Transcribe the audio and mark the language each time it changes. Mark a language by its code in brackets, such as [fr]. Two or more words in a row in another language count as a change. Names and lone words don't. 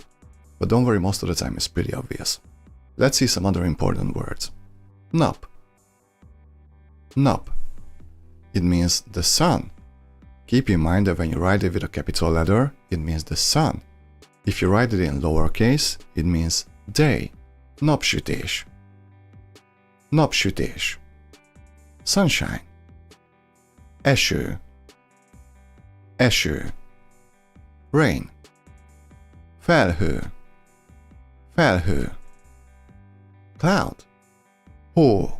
[en] But don't worry, most of the time it's pretty obvious. Let's see some other important words. [hu] Nap. Nap. [en] It means the sun. Keep in mind that when you write it with a capital letter, it means the sun. If you write it in lowercase, it means day. [hu] Napsütés. Napsütés. [en] Sunshine. Eső. [hu] Eső. Rain. Felhő. Felhő. [en] Cloud. Hó.